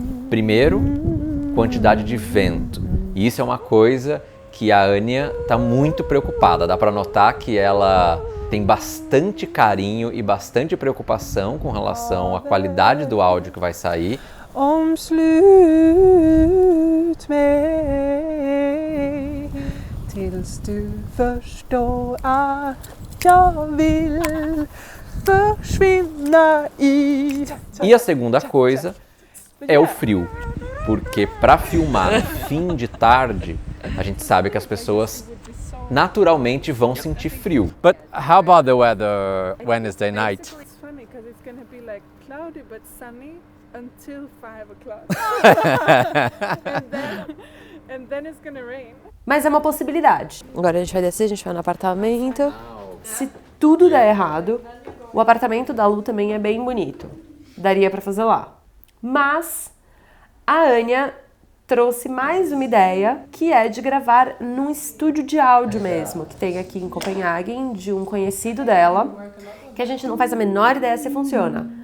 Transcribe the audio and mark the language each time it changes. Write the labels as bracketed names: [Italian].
[Portuguese] Primeiro, quantidade de vento. E isso é uma coisa que a Anya tá muito preocupada. Dá para notar que ela tem bastante carinho e bastante preocupação com relação à qualidade do áudio que vai sair. [Swedish] Omslut mig tills du förstår att jag vill försvinna i... [Portuguese] E a segunda coisa é o frio, porque para filmar no fim de tarde, a gente sabe que as pessoas naturalmente vão sentir frio. [English] But how about the weather Wednesday night? because it's gonna be like cloudy but sunny until 5 o'clock. and then it's gonna rain. [Portuguese] Mas é uma possibilidade. Agora a gente vai descer, a gente vai no apartamento. Se tudo der errado, o apartamento da Lu também é bem bonito. Daria pra fazer lá. Mas a Anya trouxe mais uma ideia, que é de gravar num estúdio de áudio mesmo, que tem aqui em Copenhagen, de um conhecido dela, que a gente não faz a menor ideia se funciona.